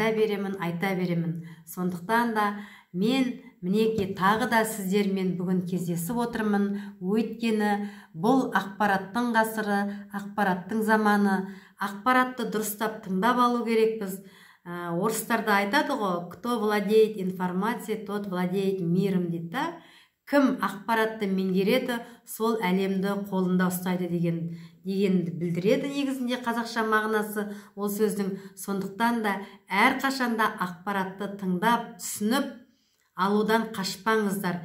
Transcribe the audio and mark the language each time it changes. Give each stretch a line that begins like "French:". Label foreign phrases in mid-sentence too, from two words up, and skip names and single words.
Kazakh: Сондықтан да мен мінеки тағы да сіздермен бүгін кездесіп отырмын. Өйткені бұл ақпараттың ғасыры, ақпараттың заманы. Ақпаратты дұрыстап тыңдап алу керекпіз. Орыстарда айтады ғой,
Russian: кто владеет информацией, тот владеет миром дейді.
Kazakh: Кім ақпаратты меңгереді, сол әлемді қолында ұстайды дегенді білдіреді негізінде қазақша мағынасы ол сөздің. Сондықтан да әрқашанда ақпаратты тыңдап, түсініп алудан қашпаңыздар.